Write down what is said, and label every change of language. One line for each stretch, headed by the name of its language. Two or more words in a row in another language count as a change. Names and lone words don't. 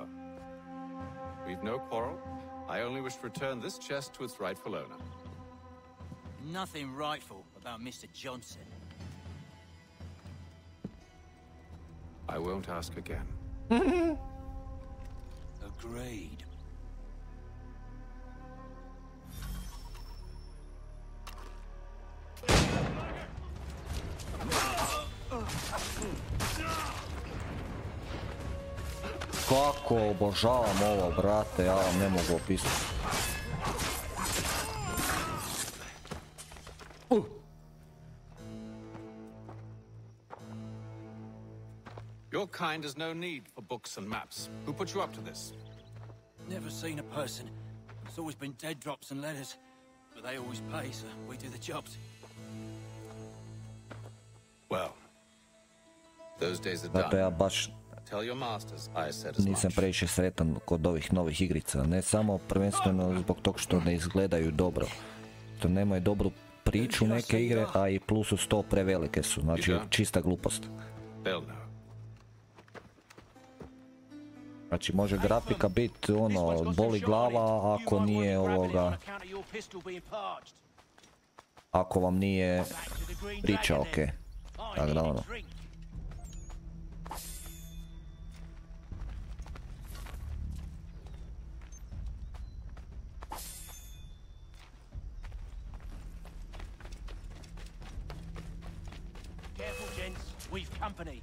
English: We've no quarrel. I only wish to return this chest to its rightful owner. Nothing rightful about Mr. Johnson. I won't ask again. Agreed.
Serbian: Kako obožavam ovo, brate, ja vam ne mogu opisati.
English: Your kind has no need for books and maps. Who put you up to this? Never seen a person. It's always been dead drops and letters. But they always pay, so we do the jobs. Well, those days are
Serbian: Zato ja
English: done.
Serbian: baš
English: Tell your masters I said as
Serbian: nisam
English: much.
Serbian: previše sretan kod ovih novih igrica. Ne samo prvenstveno zbog tog što ne izgledaju dobro. To nemaju dobru priču neke igre, a i plus uz to prevelike su. Znači čista glupost. Znači može grafika biti ono, boli glava ako nije ovoga, ako vam nije priča ok. Tako da ono.
English: We've company.